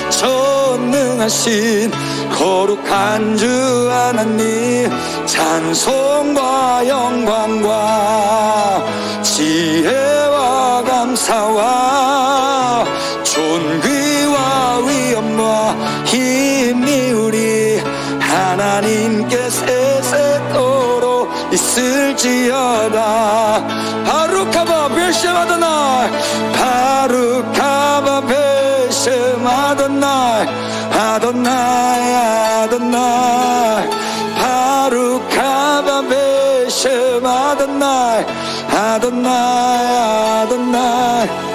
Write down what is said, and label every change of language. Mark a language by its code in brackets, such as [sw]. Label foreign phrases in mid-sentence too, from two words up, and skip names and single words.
[ko] 전능하신 거룩한 주 하나님, 찬송과 영광과 지혜와 감사와 존귀와 위엄과 힘이 우리 하나님께 세세토록 있을지어다. [he] ברוך הבא בשם אדוני, ברוך הבא בשם אדוני, אדוני אדוני, ברוך הבא בשם אדוני, אדוני אדוני,